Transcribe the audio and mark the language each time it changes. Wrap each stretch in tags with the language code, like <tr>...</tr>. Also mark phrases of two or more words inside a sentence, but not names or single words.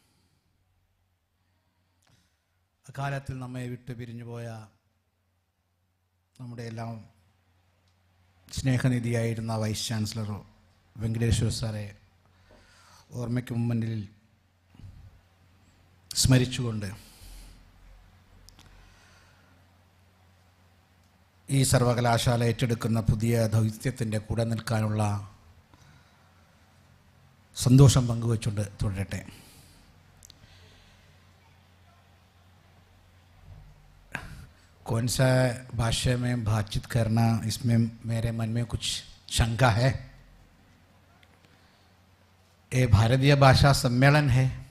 <ml>അക്കാലത്തിൽ നമ്മെ വിട്ടു പിരിഞ്ഞുപോയ നമ്മുടെ എല്ലാം സ്നേഹനിധിയായിരുന്ന വൈസ് ചാൻസലർ വെങ്കടേശ്വർ സാറെ ഓർമ്മയ്ക്ക് മുന്നിൽ സ്മരിച്ചുകൊണ്ട് ഈ സർവകലാശാല ഏറ്റെടുക്കുന്ന പുതിയ ദൗത്യത്തിൻ്റെ കൂടെ നിൽക്കാനുള്ള സന്തോഷം പങ്കുവച്ചുകൊണ്ട് തുടരട്ടെ.</ml> <hi>कौन सा भाषा में बातचीत करना, इसमें मेरे मन में कुछ शंका है. ये भारतीय भाषा सम्मेलन है.</hi>